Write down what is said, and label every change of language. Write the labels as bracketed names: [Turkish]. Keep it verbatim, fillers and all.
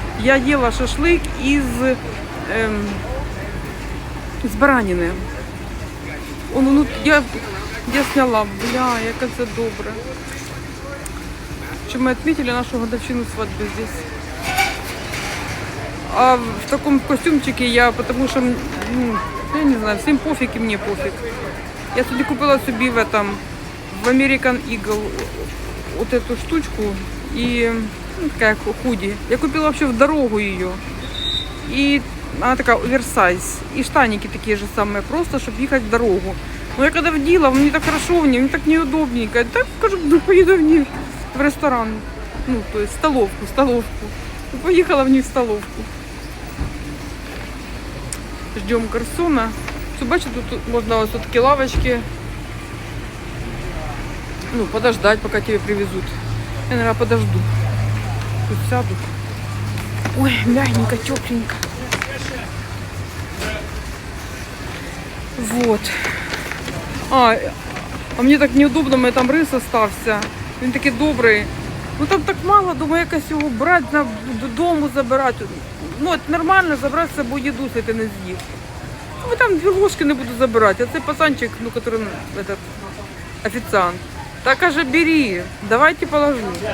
[Ukrainian] Я їла шашлик із, ем, із баранини. Он, ну, я, [Russian] я сняла, [Ukrainian] бля, як це добре. Що ми відмітили нашу годовщину свадьби здесь. [Russian] А в таком костюмчике я, потому что, ну, я не знаю, всем пофиг и мне пофиг. Я сегодня купила себе в этом, в American Eagle, вот эту штучку и, ну, такая худи. Я купила вообще в дорогу ее. И она такая оверсайз. И штаники такие же самые, просто, чтобы ехать в дорогу. Но я когда вдела, мне так хорошо в ней, мне так неудобненько. Так, скажу, ну, поеду в ней в ресторан. Ну, то есть в столовку, в столовку. Поехала в ней в столовку. Ждем гарсона. [Ukrainian] Все, бачите, тут можна ось такі лавочки. [Russian] Ну, подождать, пока тебе привезут. Я, наверное, подожду. Тут сяду. Ой, мягенько, тепленько. Вот. А, а мне так неудобно, у меня там рис остався. [Ukrainian] Він такий добрий. Ну там так мало, думаю, якось його брати, на- додому забирати. Ну, от нормально забрати з собою їду, якщо ти не з'їв. Ну там дві ложки не буду забирати. А цей пацанчик, ну, який этот, офіціант. Та каже, бери, давайте положу.